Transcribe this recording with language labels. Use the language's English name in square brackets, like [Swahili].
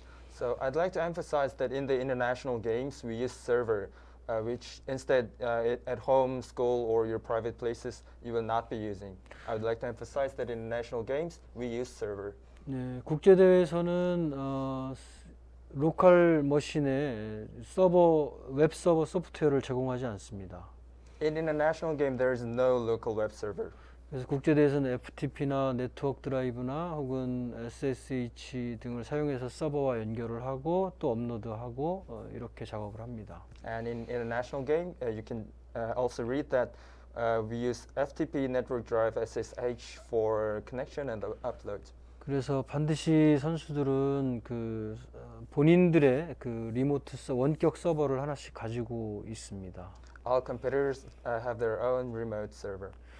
[English] So I'd like to emphasize that in the international games we use server, which instead at home, school, or your private places you will not be using. I would like to emphasize that in national games we use server. [Korean] 네, 국제 대회에서는 로컬 머신에 웹 서버 소프트웨어를 제공하지 않습니다. [English] In international game there is no local web server. [Korean] 그래서 국제 대회에서는 FTP나 네트워크 드라이브나 혹은 SSH 등을 사용해서 서버와 연결을 하고 또 업로드하고 이렇게 작업을 합니다. [English] And in international game you can also read that we use FTP network drive SSH for connection and upload. [Korean] 그래서 반드시 선수들은 본인들의 리모트 원격 서버를 하나씩 가지고 있습니다. [English] All competitors have their own remote server.